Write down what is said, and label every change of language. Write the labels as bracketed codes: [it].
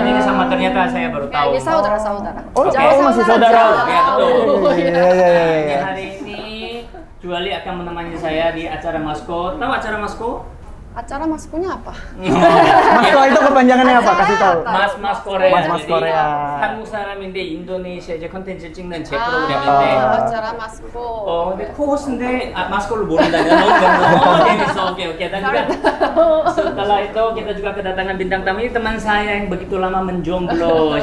[id] Jadi ini sama ternyata saya baru tahu. ini saudara. Oh, Oke. masih saudara. Ya, betul. Iya. Hari ini Juali akan menemani saya di acara Masko. Tahu acara Masko? acara maskunya apa? Masko itu kepanjangannya apa? Kasih tahu. Mas Korea. Mas Korea. [ko] 한국 사람인데 인도네시아 이제 컨텐츠 찍는 제 아, 프로그램인데. [id] acara masku. [ko] 근데 코호스인데 마스코를 모른다면 너무 재밌어. [en] 오케이. [id] Dan juga setelah itu kita juga kedatangan bintang tamu ini teman saya yang begitu lama menjomblo.